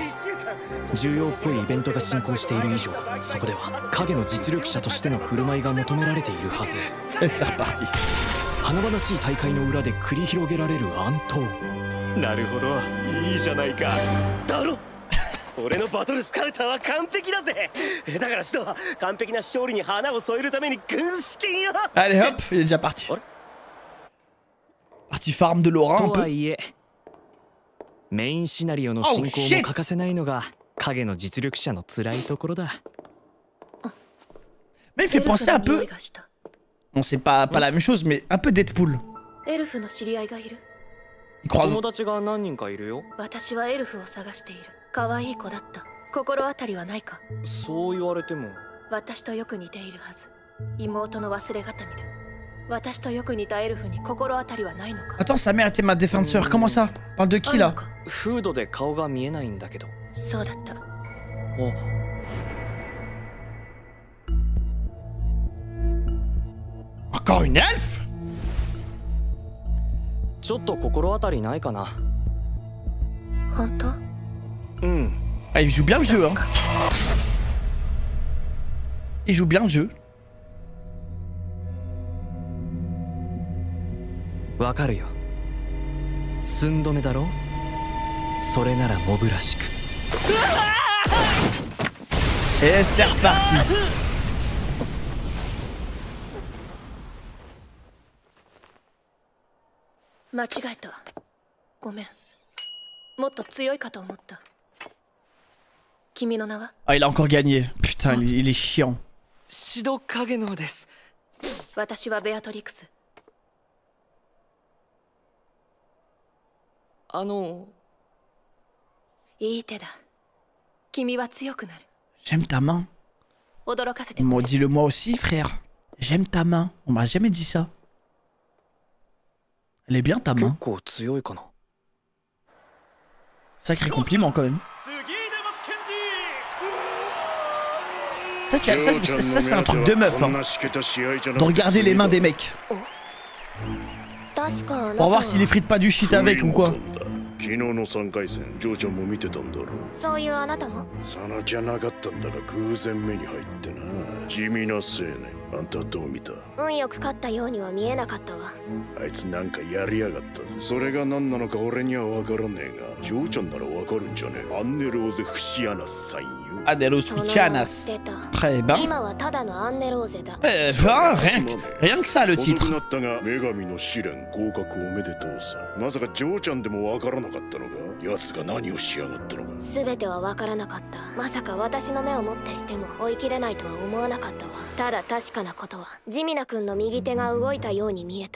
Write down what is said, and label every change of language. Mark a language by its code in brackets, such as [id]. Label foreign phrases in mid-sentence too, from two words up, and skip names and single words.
[ja] 重要っぽいイベントが進行している以上、そこでは影の実力者としての振る舞いが求められているはず。華々しい大会の裏で繰り広げられる暗闘。なるほど、いいじゃないか。だろ俺のバトルスカウターは完璧だぜ。だからシドは完璧な勝利に花を添えるために軍資金よ。 [fr] Allez hop, il est déjà parti. Parti farm de Laura un peu. [ja] とはいえメインシナリオの進行も欠かせないのが影の実力者の辛いところだ。 [fr] Mais il fait penser un peu. Bon, c'est pas la même chose, mais un peu Deadpool. [ja] エルフの知り合いがいる。 [fr] Il croise. [ja] 友達が何人かいるよ。私はエルフを探している。可愛い子だった。心当たりはないか？そう言われても。私とよく似ているはず。妹の忘れ形見だ。私とよく似たエルフに心当たりはないのか？ [fr] Attends, sa mère était ma défenseur. Comment ça? Parle de qui là? [ja] フードで顔が見えないんだけど。そうだった。お。 [fr] Encore une elfe? [ja] ちょっと心当たりないかな。本当？うん。 [fr] Ah, il joue bien le jeu, hein. Il joue bien le jeu. [ja] わかるよ。寸止めだろ？それならモブらしく。 [fr] Et c'est reparti. [ja] 間違えた。ごめん。もっと強いかと思った。君の名は？ [fr] Ah, il a encore gagné. Putain, il est chiant. [ja] シドカゲノです。私はベアトリクス。いい手だ。君は強くなる。 [fr] J'aime ta main. [ja] 驚かせて。 [fr] Moi, dis-le moi aussi, frère. J'aime ta main. On m'a jamais dit ça. Elle est bien ta main. Sacré compliment quand même. Ça c'est un truc de meuf, hein. De regarder les mains des mecs. Pour voir s'ils les fritent pas du shit avec ou quoi. [ja] 昨日の3回戦、ジョーちゃんも見てたんだろ。そういうあなたも？さなきゃなかったんだが偶然目に入ってな。地味な青年。あんたはどう見た？運よく勝ったようには見えなかったわ。あいつなんかやりやがった。それが何なのか俺には分からねえが、ジョーちゃんなら分かるんじゃねえ。アンネローゼ・フシアナスさんよ。アンネローゼ・フシアナス。 [fr] Très bien. [ja] 今はただのアンネローゼだ。 [fr] rien que ça le titre. [ja] 遅くなったが女神の試練合格おめでとうさ。まさかジョーちゃんでも分からなかったのか？奴が何をしやがったのか。全ては分からなかった。まさか私の目をもってしても追い切れないとは思わなかったわ。ただ確かなことはジミナ君の右手が動いたように見えた。